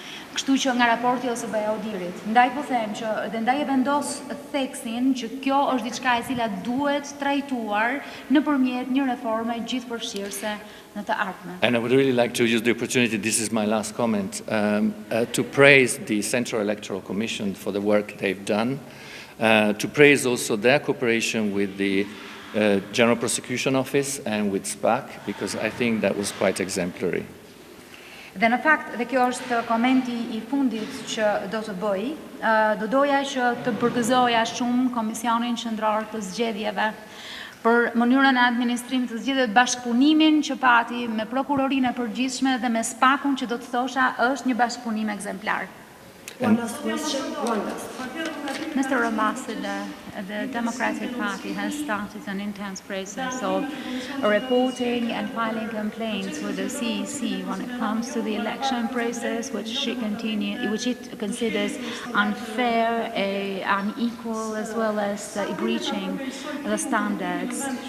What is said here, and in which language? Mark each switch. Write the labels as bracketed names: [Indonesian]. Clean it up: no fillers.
[Albanian] Kështu që nga raporti OSBE ODHIR-it, ndaj po them që dhe ndaj e vendos theksin që kjo është diçka e cila duhet trajtuar nëpërmjet një reforme gjithëpërfshirëse në të ardhmen. [English] And I would really like to use the opportunity, this is my last comment, to praise the Central Electoral Commission for the work they've done, to praise also their cooperation with the General Prosecution Office and with SPAC, because I think that was quite exemplary. [Albanian] Dhe në fakt, dhe kjo është komenti I fundit që do të bëj, do doja që të përgëzoja shumë Komisionin Qendror të Zgjedhjeve për mënyrën e administrimit të zgjedhjeve, bashkëpunimin që pati me prokurorinë e përgjithshme dhe me SPAC-un që do të thosha është një bashkëpunim ekzemplar. [English] One last question. One last. Mr. Ambassador, the Democratic Party has started an intense process of reporting and filing complaints with the CEC when it comes to the election process, which it considers unfair, unequal, as well as breaching the standards.